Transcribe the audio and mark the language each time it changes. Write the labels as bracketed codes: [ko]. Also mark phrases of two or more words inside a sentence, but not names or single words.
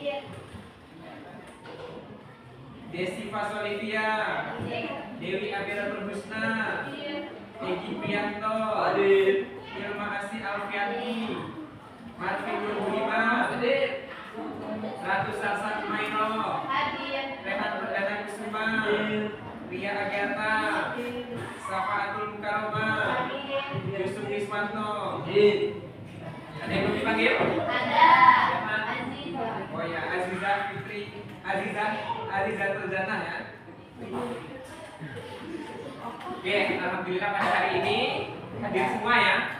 [id] Desi Fasolivia, Dewi Abira Perhusna, Egi Prianto, Ilma Asih Alfiani, Marvin Nurhima, Ratu Salsa Kumairo, Rehan Perdana Kusuma, Ria Agatha, Safaatul Mukaroma, Yusuf Iswanto. Ada yang mau dipanggil? Ada. Oh ya, Aziza Fitri, Aziza Turzana ya. Oke, alhamdulillah pada hari ini hadir semua ya.